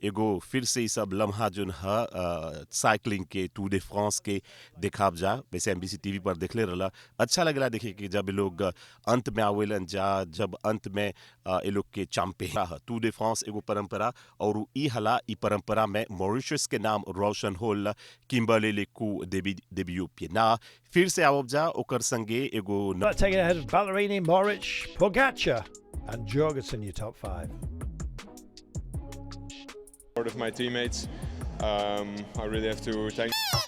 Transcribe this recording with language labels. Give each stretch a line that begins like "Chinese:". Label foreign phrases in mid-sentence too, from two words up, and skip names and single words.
Bhojpuri: एगो फिर से सब लम्हा जोन है साइकिलिंग के टूर दे फ्रांस के देखाब जा वैसे एमबीसी टीवी पर देखले रहला अच्छा लगला देखे कि जब ये लोग अंत में आवेलन जा जब अंत में ये लोग के चैंपियन टूर दे फ्रांस एगो परंपरा और ई हला ई परंपरा में मॉरिशस के नाम रोशन होल किम्बरले लेकू देबियो पिना फिर से आवब जा ओकर संगे एगो
English: Taking ahead of Ballerini, Moritz, Pogacar and Jorgensen, your top 5. Part of my teammates. I really have to thank